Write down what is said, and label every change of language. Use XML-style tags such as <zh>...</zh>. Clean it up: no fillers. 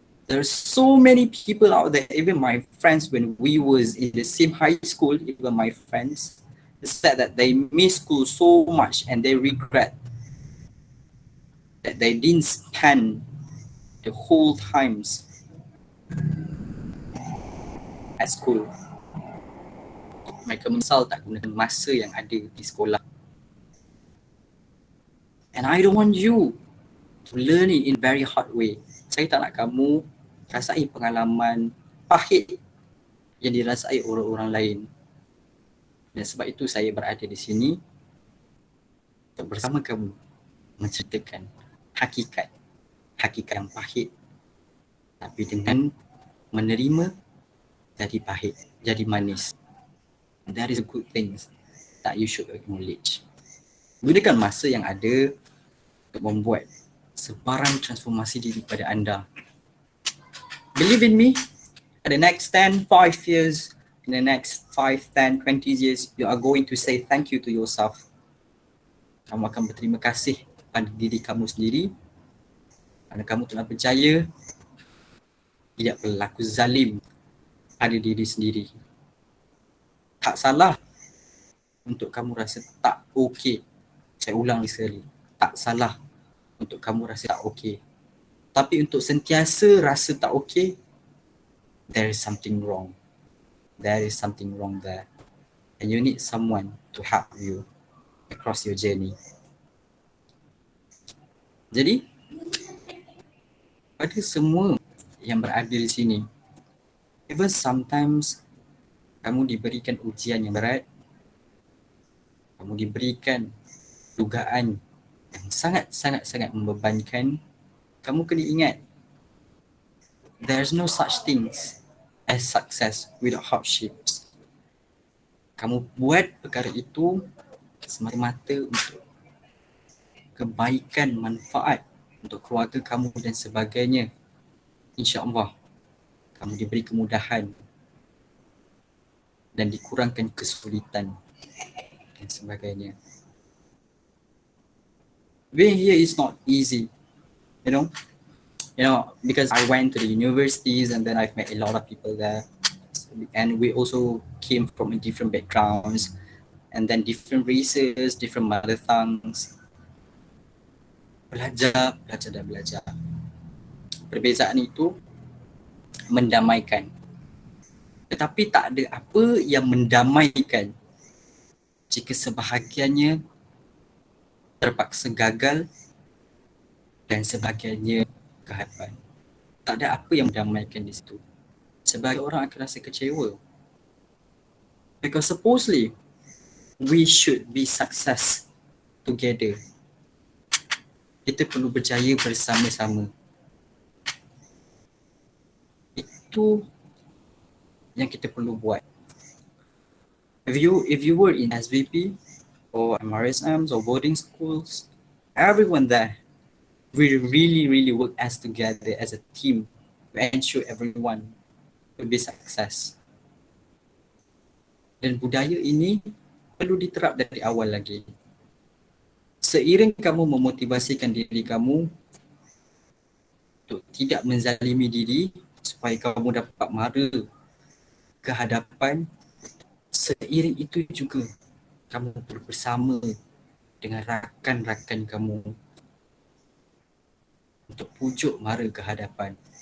<en>There's so many people out there, even my friends when we was in the same high school, even my friends said that they miss school so much and they regret that they didn't spend the whole times at school.</en> <ms>Mereka menyesal tak gunakan masa yang ada di sekolah.</ms> <en>And I don't want you to learn it in very hard way.</en> <ms>Saya tak nak kamu rasai pengalaman pahit yang dirasai orang-orang lain. Dan sebab itu saya berada di sini untuk bersama kamu menceritakan hakikat yang pahit, tapi dengan menerima jadi pahit, jadi manis.</ms> <en>And that is a good thing that you should acknowledge.</en> <ms>Gunakan masa yang ada untuk membuat sebarang transformasi diri pada anda.</ms> <en>Believe in me, in the next 10, 5 years, in the next 5, 10, 20 years, you are going to say thank you to yourself.</en> <ms>Kamu akan berterima kasih pada diri kamu sendiri kerana kamu telah berjaya tidak berlaku zalim pada diri sendiri. Tak salah untuk kamu rasa tak okey. Saya ulang sekali, tak salah untuk kamu rasa tak okey. Tapi untuk sentiasa rasa tak okey,</ms> <en>there is something wrong. There is something wrong there. And you need someone to help you across your journey.</en> <ms>Jadi, pada semua yang berada di sini,</ms> <en>even sometimes</en> <ms>kamu diberikan ujian yang berat, kamu diberikan dugaan yang sangat membebankan, kamu kena ingat,</ms> <en>there's no such things as success without hardships.</en> <ms>Kamu buat perkara itu semata-mata untuk kebaikan, manfaat untuk keluarga kamu dan sebagainya. InsyaAllah, kamu diberi kemudahan dan dikurangkan kesulitan dan sebagainya.</ms> <en>Being here is not easy, you know, because I went to the universities and then I've met a lot of people there, and we also came from different backgrounds and then different races, different mother tongues.</en> <ms>Belajar. Perbezaan itu mendamaikan. Tetapi tak ada apa yang mendamaikan jika sebahagiannya terpaksa gagal dan sebagainya kehadapan. Tak ada apa yang mendamaikan di situ. Sebagai orang akan rasa kecewa.</ms> <en>Because supposedly, we should be success together.</en> <ms>Kita perlu berjaya bersama-sama. Itu yang kita perlu buat.</ms> <en>If you were in SVP or MRSMs or boarding schools, everyone there, we really work as together as a team to ensure everyone will be success.</en> <ms>Dan budaya ini perlu diterap dari awal lagi. Seiring kamu memotivasikan diri kamu untuk tidak menzalimi diri supaya kamu dapat mara ke hadapan, seiring itu juga kamu perlu bersama dengan rakan-rakan kamu untuk pujuk mara ke hadapan.</ms>